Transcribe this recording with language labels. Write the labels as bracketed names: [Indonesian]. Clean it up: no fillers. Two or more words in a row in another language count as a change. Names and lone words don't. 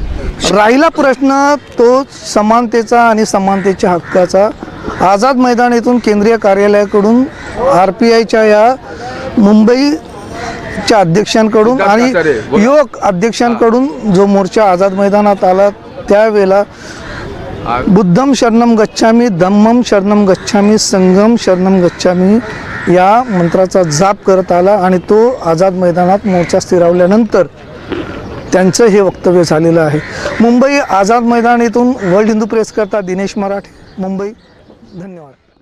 [Marathi] राहिला प्रश्न तो समानतेचा आणि समानतेच्या हक्काचा. आझाद मैदान येथून केंद्रीय कार्यालयाकडून RPIच्या या मुंबईच्या अध्यक्षांकडून आणि युवक अध्यक्षांकडून जो मोर्चा आझाद मैदानात आला त्यावेळेला [Pali] बुद्धम शरणम गच्छामी, धम्मम शरणम गच्छामी, संघम शरणम गच्छामी [Marathi] या मंत्राचा जाप करत आला आणि तो आझाद मैदानात मोर्चा स्थिरावल्यानंतर त्यांचं हे वक्तव्य झालेलं आहे. मुंबई आझाद मैदान येथून वर्ल्ड हिंदू प्रेस करता दिनेश मराठे, मुंबई. धन्यवाद.